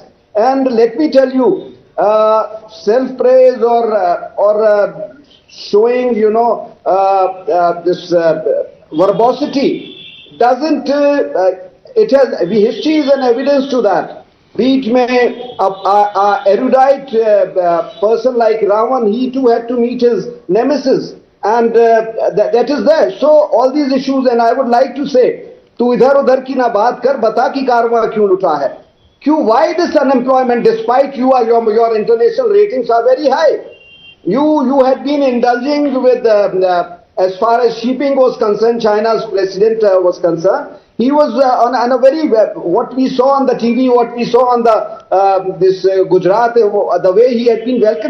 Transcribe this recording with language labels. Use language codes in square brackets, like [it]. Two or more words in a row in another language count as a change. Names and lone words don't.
[en] And let me tell you, self-praise or showing, this verbosity doesn't, history is an evidence to that. Be it may erudite person like Ravan, he too had to meet his nemesis, and that is there. So all these issues, and I would like to say, [ur] تو ادھر ادھر کی نہ بات کر، بتا کی کروا کیوں اٹا ہے? [en] Why this unemployment, despite your international ratings are very high? You had been indulging with, as far as shipping was concerned, China's president was concerned. He was on a very, what we saw on the TV, what we saw on the this Gujarat, the way he had been welcomed.